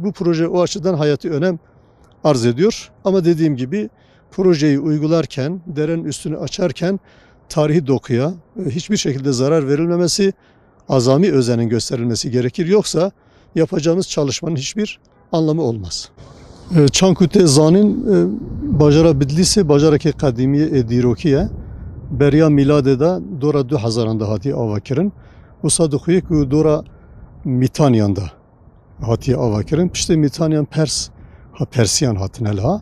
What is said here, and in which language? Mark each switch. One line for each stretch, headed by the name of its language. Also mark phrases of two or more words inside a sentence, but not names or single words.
Turkish: Bu proje o açıdan hayati önem arz ediyor. Ama dediğim gibi projeyi uygularken, derenin üstünü açarken tarihi dokuya hiçbir şekilde zarar verilmemesi, azami özenin gösterilmesi gerekir. Yoksa yapacağımız çalışmanın hiçbir anlamı olmaz.
Kurdish: Çankute zanîn bajara Bitlisê bajarekî qedîmî ê dîrokî ye. Beriya miladê de dora 2000 da hatiye avakirin. Wisa dixuye ku dora Mîtanyan da hatiye avakirin. Piştê Mîtanyan Persiyan hatine liha.